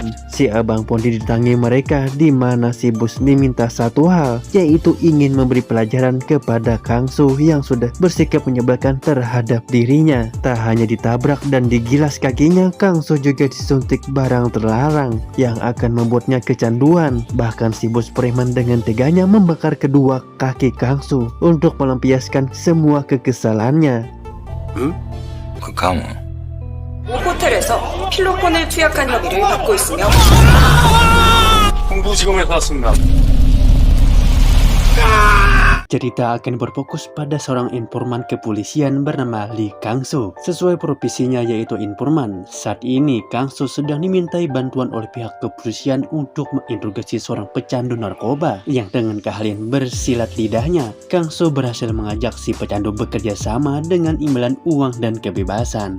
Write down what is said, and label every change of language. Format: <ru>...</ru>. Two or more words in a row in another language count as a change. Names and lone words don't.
<id>Si abang pun didatangi mereka, di mana si bos meminta satu hal, yaitu ingin memberi pelajaran kepada Kang Su yang sudah bersikap menyebalkan terhadap dirinya. Tak hanya ditabrak dan digilas kakinya, Kang Su juga disuntik barang terlarang yang akan membuatnya kecanduan. Bahkan si bos preman dengan teganya membakar kedua kaki Kang Su untuk melampiaskan semua kekesalannya.</id> <ko>가까워. 호텔에서 필로폰을 투약한 혐의를 받고 있으며 홍보지검에서 왔습니다.</ko> <id>Cerita akan berfokus pada seorang informan kepolisian bernama Lee Kang Su. Sesuai profesinya yaitu informan, saat ini Kang Su sedang dimintai bantuan oleh pihak kepolisian untuk menginterogasi seorang pecandu narkoba yang dengan keahlian bersilat lidahnya, Kang Su berhasil mengajak si pecandu bekerja sama dengan imbalan uang dan kebebasan.</id>